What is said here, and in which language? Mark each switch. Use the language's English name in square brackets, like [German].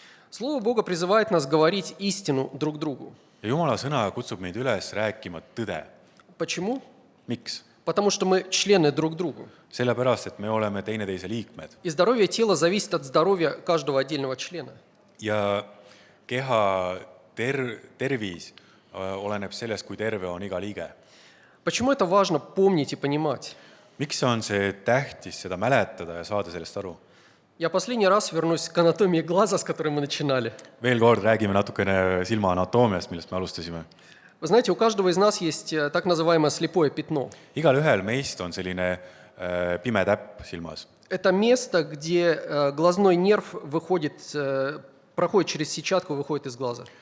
[Russian] Слово Бога призывает нас говорить истину друг другу. [Estonian] Ja Jumala sõna kutsub meid üles rääkima tõde. [Russian] Почему? [Estonian] Miks? [Russian] Потому что мы члены друг другу. [Estonian] Sellepärast, et me oleme teineteise liikmed. [Russian] И здоровье тела зависит от здоровья каждого отдельного члена. [Estonian] Ja keha tervis oleneb sellest, kui terve on iga liige. [Russian] Почему это важно помнить и понимать? [Estonian] Miks on see tähtis seda mäletada ja saada sellest aru? [Russian] Я последний раз вернусь к анатомии глаза, с которой мы начинали. [Estonian] Veel kord räägime natukene silma anatoomiast, millest me alustasime. [Russian] Вы знаете, у каждого из нас есть так называемое слепое пятно. [Estonian] Igalühel meist on selline pime täpp silmas. [Russian] Это место, где глазной нерв выходит, проходит через сетчатку, выходит из глаза.